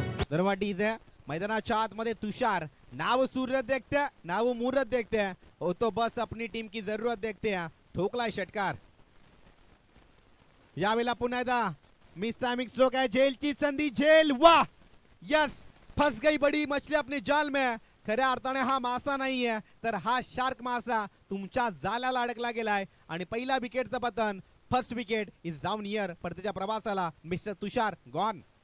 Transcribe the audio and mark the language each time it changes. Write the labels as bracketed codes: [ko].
[mr] दरवाटीचे मैदानाच्या आतमध्ये तुषार. [hi] नाव सूरत देखते, नाव मुहूर्त देखते, हो तो बस अपनी टीम की जरूरत देखते हैं. [mr] ठोकलाय षटकार. यावेळेला पुन्हा एकदा मिस टाइमिंग स्ट्रोक आहे. झेलची संधी, झेल. [hi] वाह, यस, फंस गई बड़ी मछली अपने जाल में. [mr] खऱ्या अर्थाने हा मासा नाहीये तर हा शार्क मासा तुमच्या जाळ्याला अडकला गेलाय आणि पहिला विकेटचं पतन. [en] First wicket is down here. [mr] परतीच्या प्रवासाला मिस्टर तुषार गॉन.